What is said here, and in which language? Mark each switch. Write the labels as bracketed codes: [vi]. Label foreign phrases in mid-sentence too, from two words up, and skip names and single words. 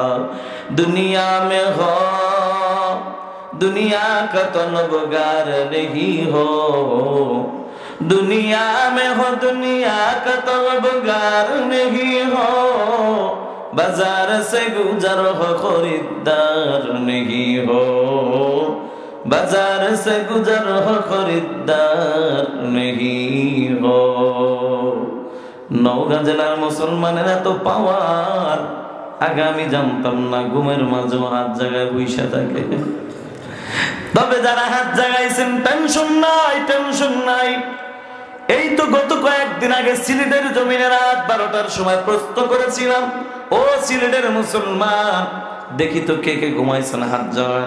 [hi] दुनिया में हो दुनिया का तलबगार नहीं हो, दुनिया में हो दुनिया का तलबगार नहीं हो। बाजार से गुजर हो खरीदार नहीं हो, बाजार से गुजर हो खरीदार नहीं हो। [bn] নওগাঁ জেলার মুসলমানেরা তো পাওয়ার, আগে আমি জানতাম না ঘুমের মাঝে হাত জায়গায় বইসা থাকে। তবে যারা হাত জাগাইছেন টেনশন নাই, টেনশন নাই। এই তো গত কয়েকদিন আগে সিলেটের জমিনে রাত 12টার সময় প্রশ্ন করেছিলাম, ও সিলেটের মুসলমান দেখি তো কে কে ঘুমাইছেন, হাত জাগান।